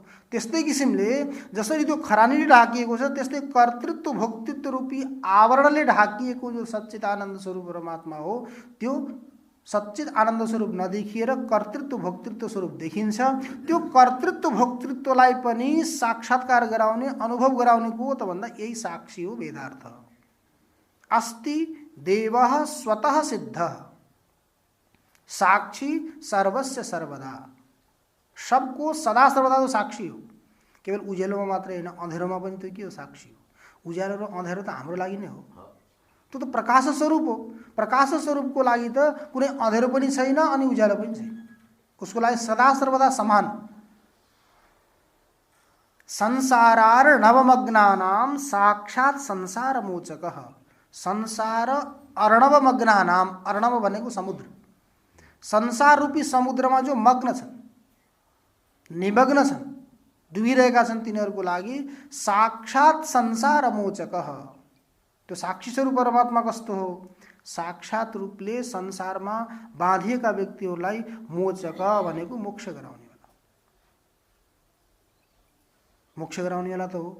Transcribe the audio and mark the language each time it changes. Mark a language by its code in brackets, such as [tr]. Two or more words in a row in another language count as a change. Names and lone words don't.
[ne] त्यस्तै किसिमले जसरी त्यो खरानीले ढाकिएको छ, त्यस्तै कर्तृत्व भोक्तृत्व रूपी आवरणले ढाकिएको जो सच्चित आनन्द स्वरूप परमात्मा हो, त्यो सच्चित आनन्द स्वरूप नदेखिएर कर्तृत्व भोक्तृत्व स्वरूप देखिन्छ। त्यो कर्तृत्व भोक्तृत्वलाई पनि साक्षात्कार गराउने, अनुभव गराउने को त भन्दा यही साक्षी हो वेदार्थ। [sa] अस्ति देवः स्वतः सिद्धः साक्षी सर्वस्य सर्वदा, [ne] सबको सदा सर्वदा तो साक्षी हो। केवल उज्यालोमा मात्रै होइन, अँधेरोमा पनि त्यो के हो, साक्षी हो। उज्यालो र अँधेरो त हाम्रो लागि नै हो, त्यो त प्रकाश स्वरूप हो। प्रकाश स्वरूपको लागि त कुनै अँधेरो पनि छैन अनि उज्यालो पनि छैन, उसको लागि सदा सर्वदा समान। [sa] संसारार नवमग्नानाम साक्षात् संसार मोचकः, संसार अर्णवमग्नानाम, [ne] अर्णव भनेको समुद्र, संसार रूपी समुद्रमा जो मग्न छन्, निमग्न छन्, डुबिरहेका छन् तिनीहरूको लागि साक्षात संसार मोचक। त्यो साक्षी स्वरूप परमात्मा कस्तो हो? साक्षात रूपले संसारमा बाँधिएका व्यक्तिहरूलाई मोचक भनेको मोक्ष गराउनेवाला, मोक्ष गराउनेवाला त हो।